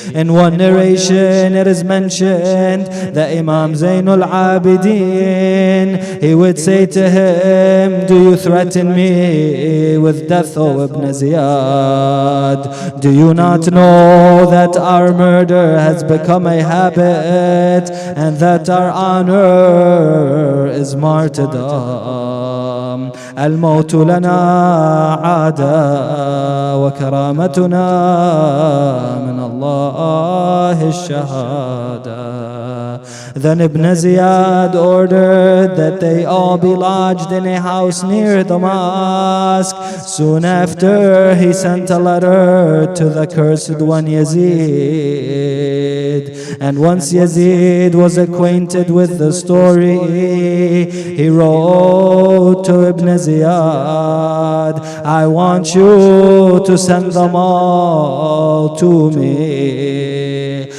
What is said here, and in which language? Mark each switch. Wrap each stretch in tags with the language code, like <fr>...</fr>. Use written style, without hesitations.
<en>In one narration it is mentioned that Imam Zainul Abidin, he would say to him, "Do you threaten me with death, O Ibn Ziyad? Do you not know that our murder has become a habit and that our honor is martyrdom?</en> <ar>الموت لنا عادة وكرامتنا من الله الشهادة."</ar> <en>Then Ibn Ziyad ordered that they all be lodged in a house near the mosque. Soon after, he sent a letter to the cursed one Yazid. And once Yazid was acquainted with the story, he wrote to Ibn Ziyad, "I want you to send them all to me.</en>